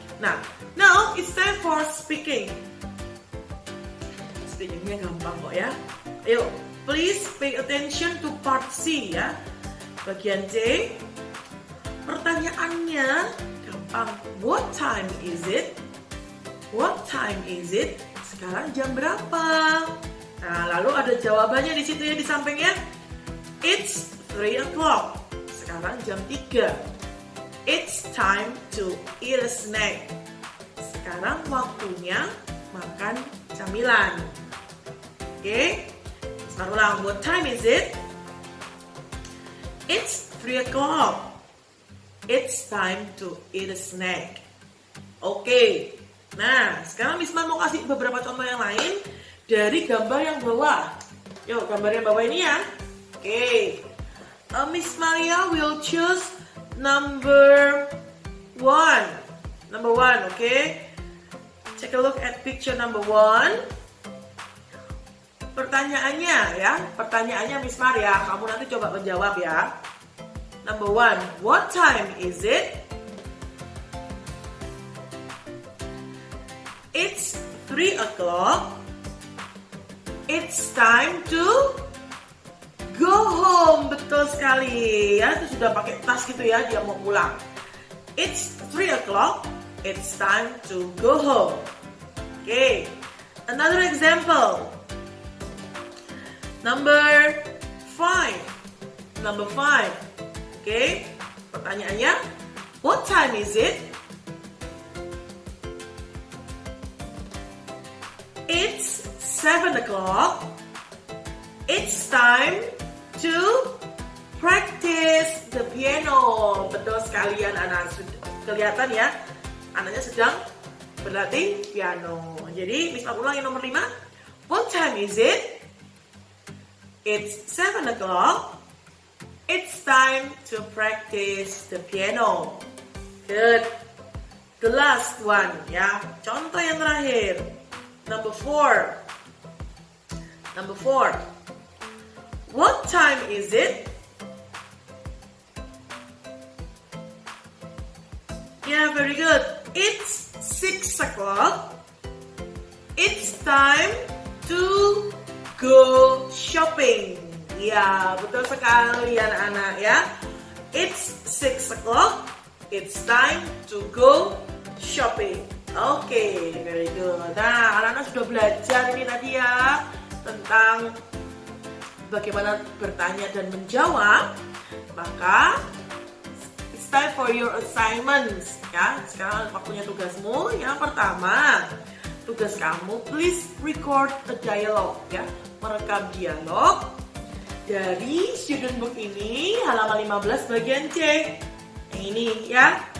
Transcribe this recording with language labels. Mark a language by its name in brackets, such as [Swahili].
[English] Nah, now it's time for speaking. [Indonesian] Speakingnya gampang kok ya. Ayo, [English] please pay attention to part C [Indonesian] ya. Bagian C. Pertanyaannya gampang. [English] What time is it? What time is it? [Indonesian] Sekarang jam berapa? Nah, lalu ada jawabannya di situ ya, di sampingnya. [English] It's 3 o'clock. [Indonesian] Sekarang jam 3. [English] It's time to eat a snack. [Indonesian] Sekarang waktunya makan camilan. [English] Oke? [Indonesian] Sekarang ulang. [English] What time is it? It's 3 o'clock. It's time to eat a snack. Oke. [Indonesian] Nah, sekarang Miss Mar mau kasih beberapa contoh yang lain dari gambar yang bawah. Yuk, gambar yang bawah ini ya. Oke. [English] Miss Maria will choose number 1. Number 1, okay? Take a look at picture number 1. [Indonesian] Pertanyaannya ya, pertanyaannya Miss Maria, kamu nanti coba menjawab ya. [English] Number 1, what time is it? It's 3 o'clock. It's time to go home. [Indonesian] Betul sekali ya, itu sudah pakai tas gitu ya, dia mau pulang. [English] It's 3 o'clock. It's time to go home. Okay, another example. Number 5. Number 5. Okay, pertanyaannya, what time is it? It's 7 o'clock. It's time to practice the piano. [Indonesian] Betul sekali anak-anak, kelihatan ya, anaknya sedang berlatih piano. Jadi Miss Mar ulang yang nomor 5. [English] What time is it? It's 7 o'clock. It's time to practice the piano. Good. The last one ya, [Indonesian] contoh yang terakhir. [English] Number 4. Number 4. What time is it? Yeah, very good. It's 6 o'clock. It's time to go shopping. [Indonesian] Ya, betul sekali anak-anak ya. [English] It's 6 o'clock. It's time to go shopping. Oke, very good. [Indonesian] Nah, anak-anak sudah belajar ini tadi ya tentang bagaimana bertanya dan menjawab. [English] Maka it's time for your assignments ya. [Indonesian] Sekarang waktunya tugasmu. Yang pertama, tugas kamu [English] please record a dialogue [Indonesian] ya. Merekam dialog dari student book ini halaman 15 bagian C. Yang ini ya.